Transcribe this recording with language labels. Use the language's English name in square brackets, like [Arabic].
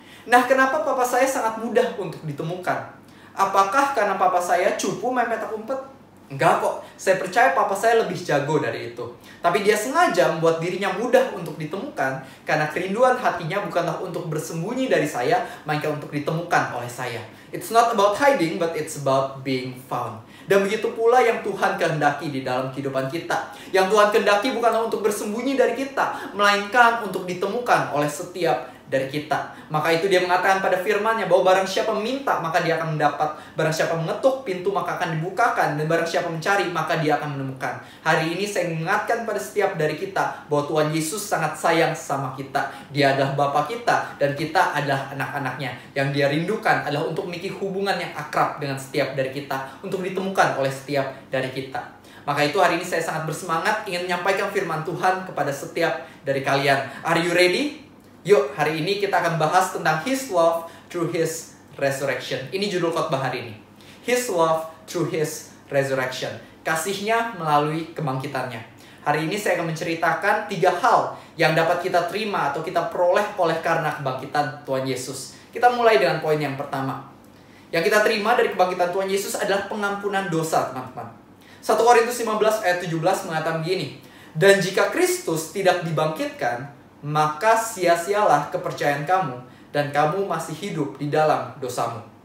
[Indonesian] Nah, kenapa papa saya sangat mudah untuk ditemukan? Apakah karena papa saya cupu main petak umpet? Enggak kok, saya percaya papa saya lebih jago dari itu. Tapi dia sengaja membuat dirinya mudah untuk ditemukan, karena kerinduan hatinya bukanlah untuk bersembunyi dari saya, melainkan untuk ditemukan oleh saya. [English] It's not about hiding, but it's about being found. [Indonesian] Dan begitu pula yang Tuhan kehendaki di dalam kehidupan kita. Yang Tuhan kehendaki bukanlah untuk bersembunyi dari kita, melainkan untuk ditemukan oleh setiap dari kita. Maka itu dia mengatakan pada firman-Nya bahwa barang siapa meminta maka dia akan mendapat, barang siapa mengetuk pintu maka akan dibukakan, dan barang siapa mencari maka dia akan menemukan. Hari ini saya mengingatkan pada setiap dari kita bahwa Tuhan Yesus sangat sayang sama kita. Dia adalah Bapa kita dan kita adalah anak-anaknya. Yang dia rindukan adalah untuk memiliki hubungan yang akrab dengan setiap dari kita, untuk ditemukan oleh setiap dari kita. Maka itu hari ini saya sangat bersemangat ingin menyampaikan firman Tuhan kepada setiap dari kalian. [English] Are you ready? [Indonesian] Yuk, hari ini kita akan bahas tentang [English] His love through His resurrection. [Indonesian] Ini judul khotbah hari ini. [English] His love through His resurrection. [Indonesian] Kasihnya melalui kebangkitannya. Hari ini saya akan menceritakan 3 hal yang dapat kita terima atau kita peroleh oleh karena kebangkitan Tuhan Yesus. Kita mulai dengan poin yang pertama. Yang kita terima dari kebangkitan Tuhan Yesus adalah pengampunan dosa, teman-teman. 1 Korintus 15 ayat 17 mengatakan begini. Dan jika Kristus tidak dibangkitkan, maka sia-sialah kepercayaan kamu, dan kamu masih hidup di dalam dosamu.